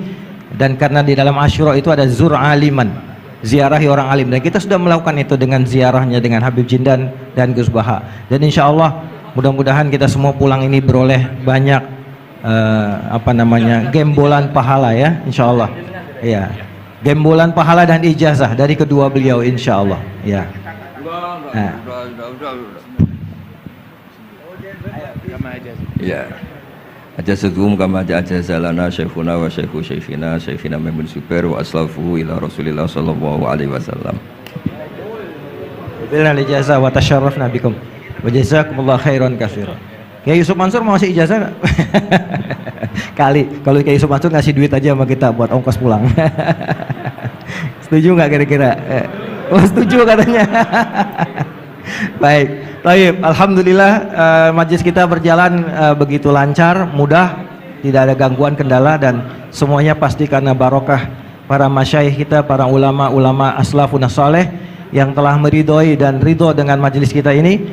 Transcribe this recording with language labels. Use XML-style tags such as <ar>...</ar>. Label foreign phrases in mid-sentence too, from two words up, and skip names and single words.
<id>Dan karena di dalam Asyura itu ada</id> <ar>زر عالما,</ar> <id>ziarahi orang alim, dan kita sudah melakukan itu dengan ziarahnya dengan Habib Jindan dan Gus Baha. Dan</id> <ar>إن شاء الله</ar> <id>mudah-mudahan kita semua pulang ini beroleh banyak gembolan pahala ya,</id> <ar>إن شاء الله</ar> <id>ya, gembolan pahala dan ijazah dari kedua beliau</id> <ar>إن شاء الله</ar> <id>ya.</id> <ar>Ya, أجازتهم كما أجازنا شيخنا وشيخ شيخنا محمد زبير وأسلافه إلى رسول الله صلى الله عليه وسلم. بالإجازة وتشرفنا بكم وجزاكم الله خيرا كثيرا.</ar> <id>Kiai Yusuf Mansur mau ngasih ijazah nggak? Kali, kalau Kiai Yusuf Mansur ngasih duit aja sama kita buat ongkos pulang. Setuju nggak kira-kira? Oh setuju katanya. Baik, alhamdulillah majelis kita berjalan begitu lancar, mudah, tidak ada gangguan kendala dan semuanya pasti karena barokah para masyayikh kita, para ulama-ulama</id> <ar>أسلاف صالح</ar> <id>yang telah meridhoi dan ridho dengan majelis kita ini.</id>